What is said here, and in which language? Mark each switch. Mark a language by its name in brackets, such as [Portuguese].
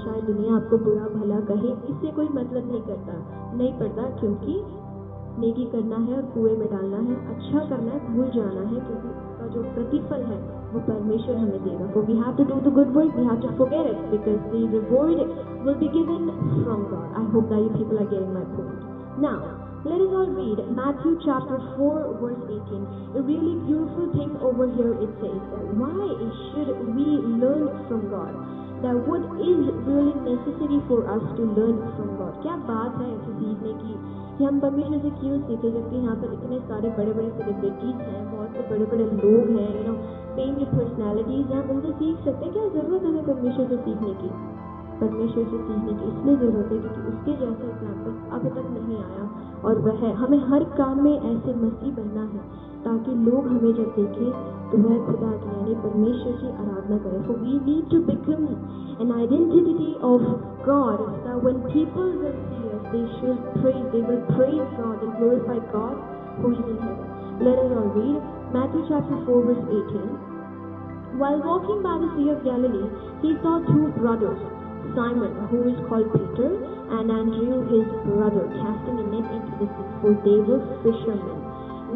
[Hindi] चाहे दुनिया आपको बुरा भला कहे, इससे कोई मतलब नहीं पड़ता, क्योंकि नेकी करना है और कुएं में डालना है, अच्छा करना है, भूल जाना है, क्योंकि उसका जो प्रतिफल है वो परमेश्वर हमें देगा। [English] So we have to do the good work, we have to forget it, because the reward will be given from God. I hope that you people are getting my point. Now, Let us all read Matthew chapter 4 verse 18. A really beautiful thing over here it says, why should we learn from God? That what is really necessary for us to learn from God? [Hindi] क्या बात है ऐसे सीखने की कि हम परमेश्वर से क्यों सीखे, जबकि यहाँ पर इतने सारे बड़े बड़े सेलिब्रिटीज हैं, बहुत से बड़े बड़े लोग हैं, फेम्ड पर्सनैलिटीज हैं, हम उनसे सीख सकते हैं। क्या जरूरत है हमें परमेश्वर से सीखने की? परमेश्वर से सीखने की इसलिए जरूरत है क्योंकि उसके जैसा एग्जाम्पल अब तक नहीं आया, और वह हमें हर काम में ऐसे मसीह बनना है ताकि लोग हमें जब देखें तो वह खुदा की यानी परमेश्वर की आराधना करें। [English] For we need to become an identity of God, that when people will see us, they will praise God and glorify God who is in heaven. Let us all read Matthew chapter 4 verse 18. While walking by the Sea of Galilee, he saw two brothers, Simon, who is called Peter, and Andrew his brother, casting a net into the sea, for they were fishermen.